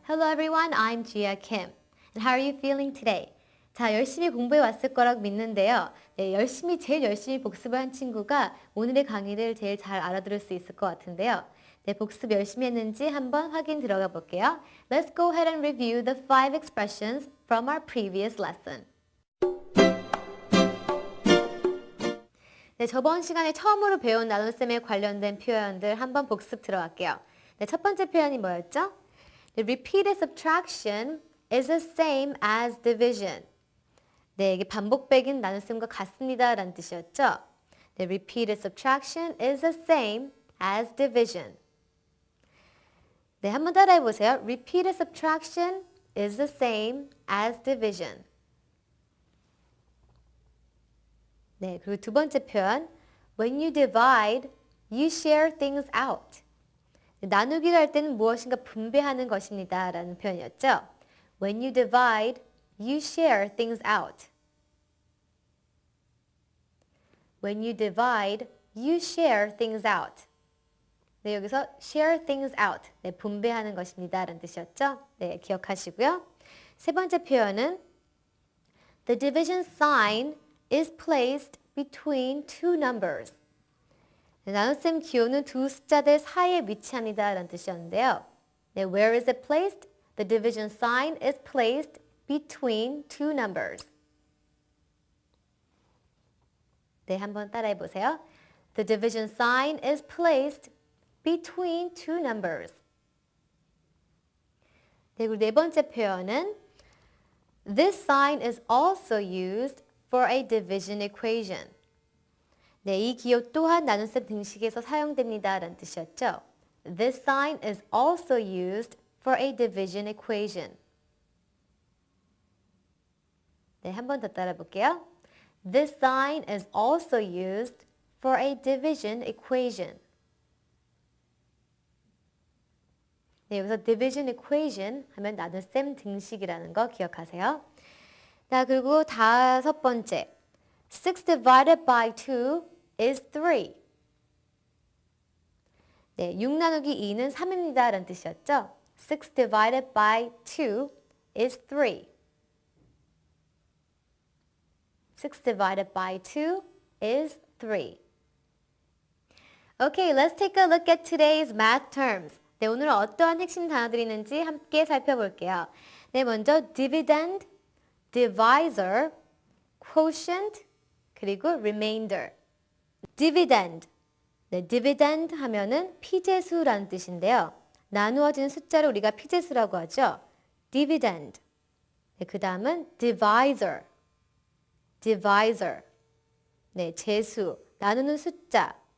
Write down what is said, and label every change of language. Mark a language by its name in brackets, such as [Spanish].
[English] Hello everyone, I'm Jia Kim. And how are you feeling today? [Korean] 자, 열심히 공부해 왔을 거라고 믿는데요. 제일 열심히 복습을 한 친구가 오늘의 강의를 제일 잘 알아들을 수 있을 것 같은데요. 복습 열심히 했는지 한번 확인 들어가 볼게요. [English] Let's go ahead and review the 5 expressions from our previous lesson. [Korean] 저번 시간에 처음으로 배운 나눗셈에 관련된 표현들 한번 복습 들어갈게요. 첫 번째 표현이 뭐였죠? [English] Repeated subtraction is the same as division. [Korean] 이게 반복배기는 나눗셈과 같습니다 라는 뜻이었죠. [English] Repeated subtraction is the same as division. [Korean] 한번 따라해 보세요. [English] Repeated subtraction is the same as division. [Korean] 그리고 두 번째 표현, [English] when you divide, you share things out. [Korean] 나누기를 할 때는 무엇인가 분배하는 것입니다 라는 표현이었죠. [English] When you divide, you share things out. When you divide, you share things out. [Korean] 여기서 share things out, 분배하는 것입니다 라는 뜻이었죠. 기억하시고요. 세 번째 표현은 [English] the division sign is placed between two numbers. [Korean] 나눗셈 기호는 두 숫자들 사이에 위치합니다 라는 뜻이었는데요. [English] Where is it placed? The division sign is placed between two numbers. [Korean] 한번 따라해 보세요. [English] The division sign is placed between two numbers. [Korean] 그리고 네 번째 표현은 [English] This sign is also used for a division equation. [Korean] 이 기호 또한 나눗셈 등식에서 사용됩니다 라는 뜻이었죠. [English] This sign is also used for a division equation. [Korean] 한 번 더 따라 볼게요. [English] This sign is also used for a division equation. [Korean] 여기서 division equation 하면 나눗셈 등식이라는 거 기억하세요. [English] 그리고 다섯 번째. 6 divided by 2 is 3. [Korean] 6 나누기 2는 3입니다 라는 뜻이었죠. [English] 6 divided by 2 is 3. 6 divided by 2 is 3. Okay, let's take a look at today's math terms. [Korean] 오늘은 어떠한 핵심 단어들이 있는지 함께 살펴볼게요. [English] 먼저 dividend, divisor, quotient, 그리고 remainder. dividend. [Korean] dividend 하면은 피제수라는 뜻인데요. 나누어진 숫자를 우리가 피제수라고 하죠. dividend. [English] 그 다음은 divisor. [Korean] divisor. 제수. 나누는 숫자.